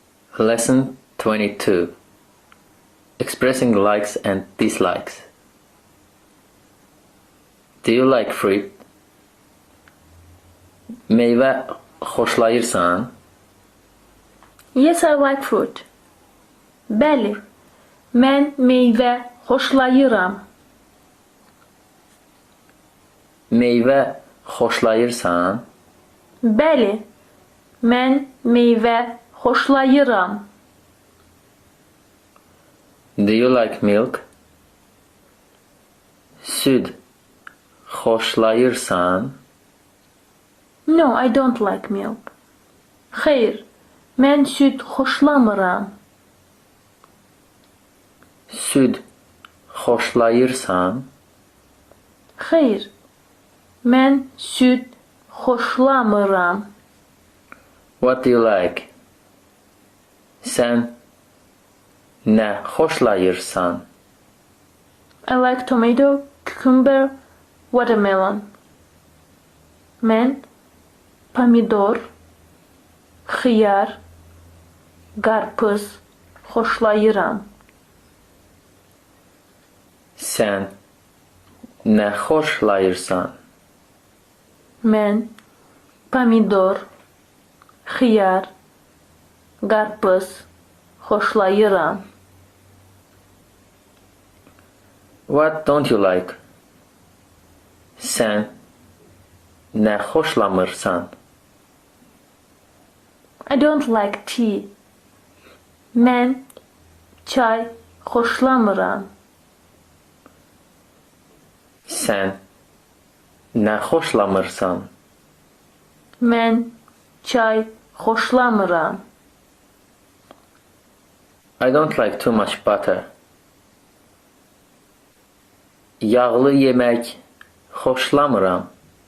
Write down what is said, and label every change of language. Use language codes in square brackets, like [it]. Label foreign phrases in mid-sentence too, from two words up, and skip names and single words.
[en] Lesson 22. Expressing likes and dislikes. Do you like fruit? [az] Meyvə xoşlayırsan? [en] Yes, I like fruit. [az] Bəli, mən meyvə xoşlayıram. Meyvə xoşlayırsan? Bəli, mən meyvə xoşlayıram. [en] Do you like milk? [az] Süd xoşlayırsan? [en] No, I don't like milk. [az] Xeyr, mən süd xoşlamıram. Süd xoşlayırsan? Xeyr, mən süd xoşlamıram. [en] What do you like? [az] Sən nə xoşlayırsan? [en] I like tomato, cucumber, watermelon. [az] Mən pomidor, xiyar, qarpız xoşlayıram. Sən nə xoşlayırsan? Mən pomidor, xiyar, qarpız xoşlayıram. [en] What don't you like? [az] Sən nə xoşlamırsan? [en] I don't like tea. [az] Mən çay xoşlamıram. Sən nə xoşlamırsan? Mən çay xoşlamıram. [en] I don't like too much butter. [az] Yağlı yemək xoşlamıram.